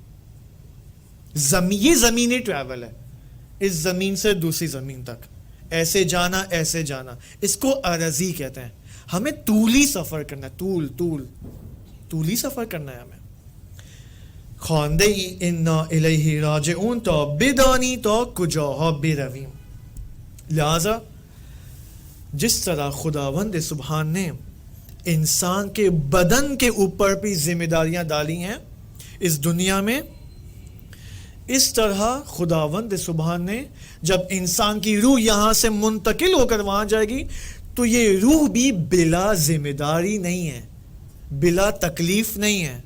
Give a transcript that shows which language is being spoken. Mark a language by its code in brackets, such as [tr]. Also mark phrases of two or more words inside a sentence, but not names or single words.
[ur] یہ زمینی ٹریول ہے، اس زمین سے دوسری زمین تک ایسے جانا، اس کو عرضی کہتے ہیں. ہمیں طولی سفر کرنا ہے، طولی سفر کرنا ہے ہمیں. [fa] خواندے [ar] انا الیہ راجعون [fa] تو بدانی تو کجاہا برویم. [ur] لہذا جس طرح خداوند سبحان نے انسان کے بدن کے اوپر بھی ذمہ داریاں ڈالی ہیں اس دنیا میں، اس طرح خداوند سبحان نے جب انسان کی روح یہاں سے منتقل ہو کر وہاں جائے گی تو یہ روح بھی بلا ذمہ داری نہیں ہے، بلا تکلیف نہیں ہے.